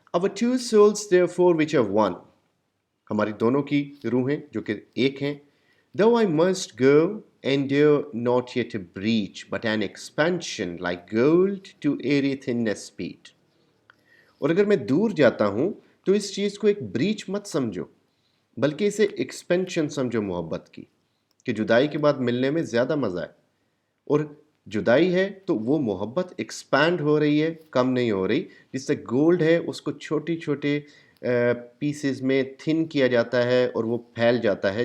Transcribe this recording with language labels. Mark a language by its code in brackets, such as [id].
[en] our two souls therefore which are one، [ur] ہماری دونوں کی روحیں جو کہ ایک ہیں. [en] though I must go, endure not yet a breach, but an expansion like gold to airy thinness speed. [ur] اور اگر میں دور جاتا ہوں تو اس چیز کو ایک بریچ مت سمجھو، بلکہ اسے ایکسپینشن سمجھو محبت کی، کہ جدائی کے بعد ملنے میں زیادہ مزہ ہے. اور جدائی ہے تو وہ محبت ایکسپینڈ ہو رہی ہے، کم نہیں ہو رہی. جس سے گولڈ ہے اس کو چھوٹی چھوٹے پیسز میں تھن کیا جاتا ہے اور وہ پھیل جاتا ہے.